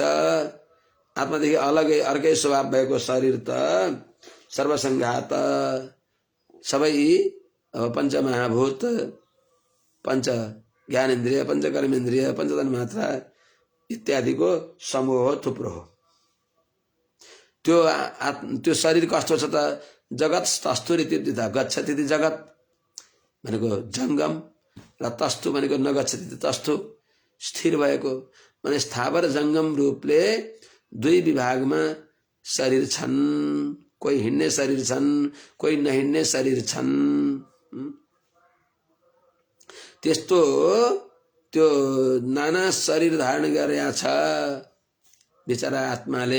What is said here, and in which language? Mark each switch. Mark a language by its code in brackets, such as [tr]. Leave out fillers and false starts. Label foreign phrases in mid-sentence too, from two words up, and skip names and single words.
[ne] आत्मादेखि अलगै अर्कै स्वभाव भएको शरीर त सर्वसङ्घात सबै पञ्चमहाभूत, पञ्च ज्ञानेन्द्रिय, पञ्च कर्मेन्द्रिय, पञ्चतन मात्रा इत्यादिको समूह हो, थुप्रो हो। त्यो शरीर कस्तो छ त? [sa] जगत तस्तुर इति गच्छति इति जगत [ne] भनेको जङ्गम र तस्तु भनेको [sa] नगच्छति इति तस्तु, [ne] स्थिर भएको। माने स्थावर जङ्गम रूपले दुई विभागमा शरीर छन्। कोही हिँड्ने शरीर छन्, कोही नहिँड्ने शरीर छन्। त्यस्तो त्यो नाना शरीर धारण गरेका छ बिचरा आत्माले।